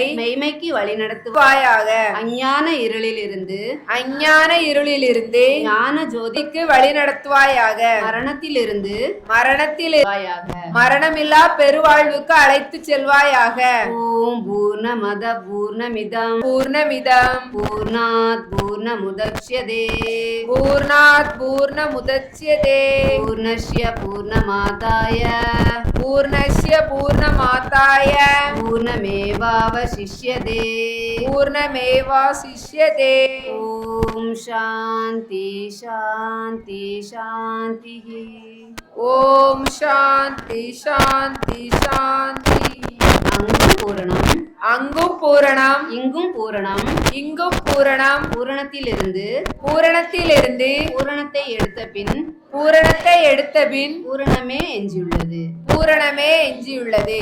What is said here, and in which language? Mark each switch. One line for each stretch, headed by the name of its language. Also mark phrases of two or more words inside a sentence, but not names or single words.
Tamil: மெய்மைக்கு வழி நடத்துவாயாக, அஞ்ஞான இருளிலிருந்து அஞ்ஞான இருளிலிருந்து ஞான ஜோதிக்கு ஜோதிக்கு வழி நடத்துவாயாக, மரணத்திலிருந்து மரணத்தில் வாயாக, மரணமில்லா பெருவாழ்வுக்கு அழைத்து செல்வாயாக.
Sanskrit: ॐ पूर्णमद पूर्णमिदम् பூர்ணமிதம் पूर्णात् पूर्णमुदक्ष्यते पूर्णात् पूर्णमुदच्यते पूर्णस्य पूर्णमादाय पूर्णस्य पूर्णमादाय பூர்ணமேவாவசிஷ்யதே பூர்ணமேவாசிஷ்யதே. ॐ शान्ति शान्ति शान्ति. ॐ शान्ति शान्ति शान्ति.
Tamil: அங்கும் பூரணம், அங்கும் பூரணம், இங்கும் பூரணம், இங்கும் பூரணம், பூரணத்திலிருந்து பூரணத்திலிருந்து பூரணத்தை எடுத்த பின் பூரணத்தை எடுத்த பின் பூரணமே எஞ்சியுள்ளது. பூரணமே எஞ்சியுள்ளது.